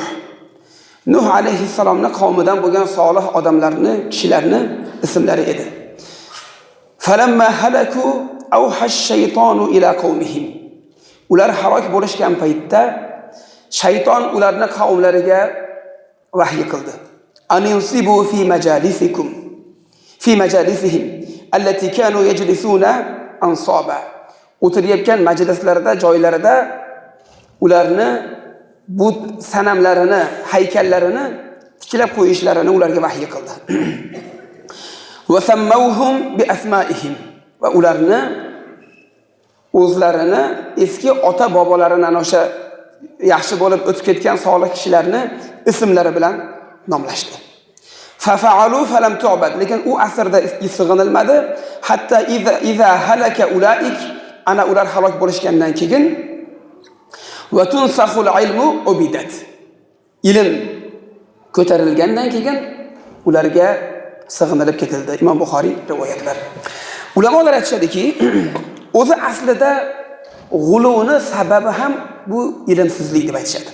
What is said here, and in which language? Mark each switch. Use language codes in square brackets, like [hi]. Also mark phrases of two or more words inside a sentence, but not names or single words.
[uz] Nuh alayhissalomning qavmidan bo'lgan solih odamlarni, kishilarni ismlari edi. [ar] فلما هلكوا أوحى الشيطان إلى قومهم. [uz] Ular halok bo'lishgan paytda shayton ularning qavmlariga vahiy qildi. [ar] أن انصبوا في مجالسكم في مجالسهم التي كانوا يجلسون أنصابا. [uz] O'tirayotgan majlislarida, joylarida ularni bu sanamlarini, haykallarini tiklab qo'yishlarini ularga vahiy qildi. [ar] وسموهم بأسمائهم. [uz] Va ularni o'zlarini eski ota bobolarining o'sha yaxshi bo'lib o'tib ketgan solih kishilarni ismlari bilan nomlashdi. [ar] ففعلوا فلم تعبد. [uz] Lekin u asrda sig'inilmadi. [ar] حتى إذا هلك أولئك, [uz] ana ular halok bo'lishgandan keyin [ar] وتنسخ العلم عبدت. [uz] Ilm ko'tarilgandan keyin ularga sig'inilib ketildi. Imom Buxoriy rivoyatlar. Ulamolar aytishadiki, o'zi aslida g'uluni sababi ham bu ilmsizlik deb aytishadi.